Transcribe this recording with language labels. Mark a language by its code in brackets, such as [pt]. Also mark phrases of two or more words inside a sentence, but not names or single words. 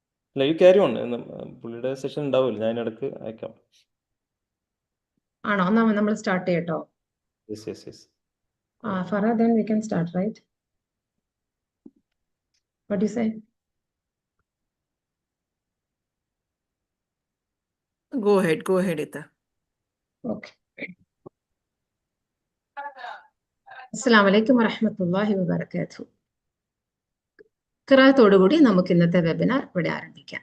[en] അല്ല, you carry on. [ml] പുള്ളിയുടെ സെഷൻ ഉണ്ടാവില്ല, ഞാൻ ഇടയ്ക്ക് അയക്കാം. ആണോ? നമ്മൾ സ്റ്റാർട്ട് ചെയ്യട്ടോ. [en] yes yes yes. Farah, then we can start, right? What do you say? Go ahead, Ita. Okay. [ar] السلام عليكم ورحمة الله وبركاته. [ml] ഖിറാഅത്തോടുകൂടി നമുക്ക് ഇന്നത്തെ വെബിനാർ ഇവിടെ ആരംഭിക്കാം.